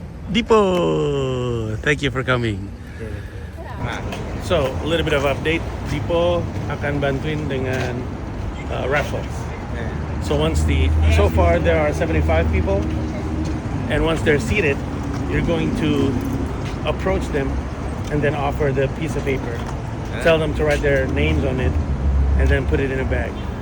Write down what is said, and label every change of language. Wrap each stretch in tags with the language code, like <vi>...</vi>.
<en>Dipo, thank you for coming. So, a little bit of update.</en> <id>Dipo akan bantuin dengan raffles.</id> <en>So so far there are 75 people, and once they're seated, you're going to approach them and then offer the piece of paper. Tell them to write their names on it and then put it in a bag.</en>